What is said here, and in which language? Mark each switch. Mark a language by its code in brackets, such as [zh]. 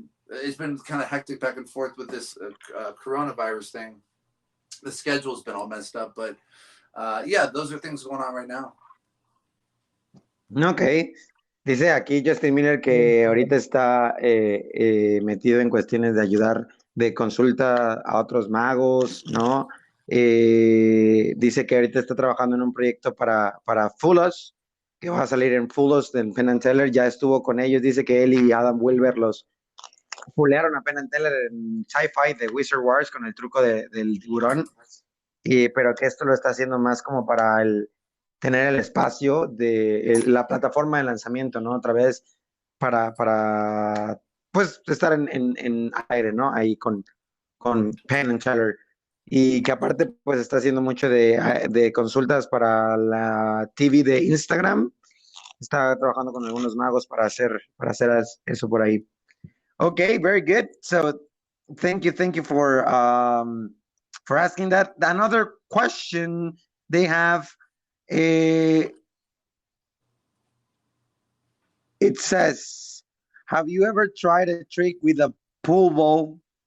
[en] It's been kind of hectic back and forth with this coronavirus thing. The schedule's been all messed up, but those are things going on right now. Ok. [es] Dice aquí Justin Miller que ahorita está metido en cuestiones de ayudar de consulta a otros magos, ¿no? Dice que ahorita está trabajando en un proyecto para Foolus, que va a salir en Foolus de Penn & Teller. Ya estuvo con ellos. Dice que él y Adam Wilber los fulearon a Penn & Teller en Sci-Fi de Wizard Wars con el truco del tiburón, pero que esto lo está haciendo más como para tener el espacio de la plataforma de lanzamiento, ¿no? Otra vez para pues estar en aire, ¿no? Ahí con Penn and Teller. Y que aparte pues está haciendo mucho de consultas para la TV de Instagram. Está trabajando con algunos magos para hacer eso por ahí. [en] Okay, very good. So thank you for asking that. Another question they have, it says, have you ever tried a trick with a pool ball?